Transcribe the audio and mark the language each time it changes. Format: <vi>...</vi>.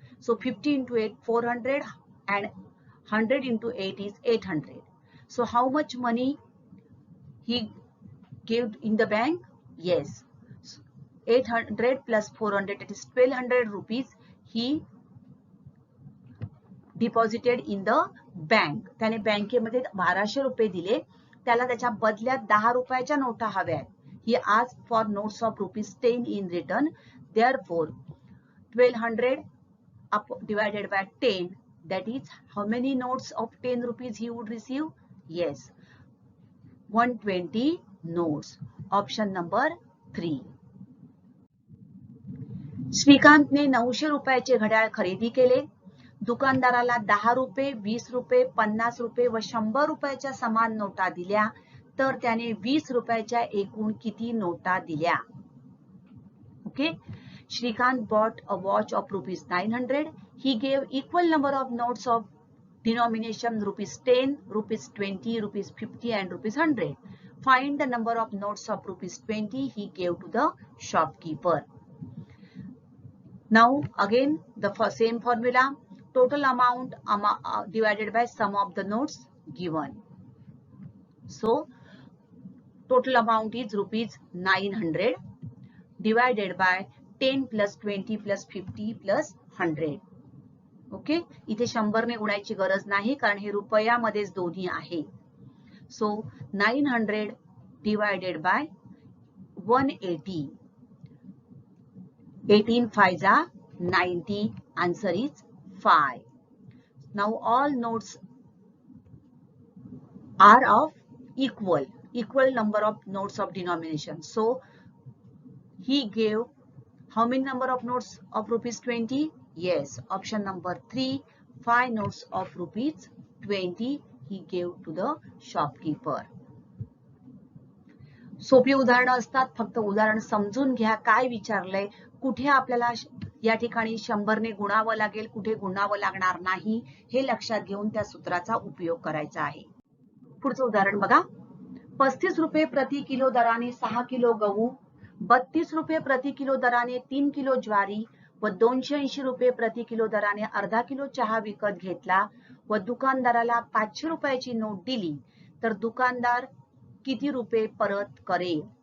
<mr>So</mr> <en>50 into 8 400 and 100 into 8 is 800. So how much money he gave in the bank? Yes, 800 plus 400, it is 1200 rupees he deposited in the bank.</en> <mr>त्याने बँकेमध्ये 1200 रुपये दिले. त्याला त्याच्या बदल्यात 10 रुपयाच्या नोटा हव्यात.</mr> <en>He asked for notes of ₹10 in return. Therefore 1200 divided by 10, that is how many notes of 10 rupees he would receive? Yes, 120 notes. Option number 3.</en> <mr>श्रीकांतने 900 रुपयाचे घड्याळ खरेदी केले. दुकानदाराला 10 रुपये, 20 रुपये, 50 रुपये व 100 रुपयाच्या समान नोटा दिल्या तर त्याने 20 रुपयाच्या एकूण किती नोटा दिल्या? Okay.</mr> <en>Shrikant bought a watch of rupees 900. He gave equal number of notes of denomination rupees 10, rupees 20, rupees 50 and rupees 100. Find the number of notes of rupees 20 he gave to the shopkeeper. Now again the same formula. Total amount divided by sum of the notes given. So total amount is rupees 900 divided by 10 plus 20 plus 50 plus 100. Okay.</en> <mr>इथे 100 ने गुणायची गरज नाही कारण हे रुपयामध्येच दोन्ही आहे. So</mr> <en>900 divided by 180. 18 5s are 90. Answer is 5. Now all notes are of equal number of notes of denomination. So he gave how many number of notes of rupees 20? Yes, option number 3, 5 notes of rupees 20 he gave to the shopkeeper.</en> <mr>सोपी उदाहरणं असतात. फक्त उदाहरण समजून घ्या काय विचारलंय, कुठे आपल्याला या ठिकाणी 100 ने गुणावं लागेल, कुठे गुणावं लागणार नाही हे लक्षात घेऊन त्या सूत्राचा उपयोग करायचा आहे. पुढचं उदाहरण बघा. 35 रुपये प्रति किलो दराने 6 किलो गहू, 32 रुपये प्रति किलो दराने 3 किलो ज्वारी व 280 रुपये प्रति किलो दराने अर्धा किलो चहा विकत घेतला व दुकानदाराला 500 रुपयाची नोट दिली तर दुकानदार किती रुपये परत करेल?</mr>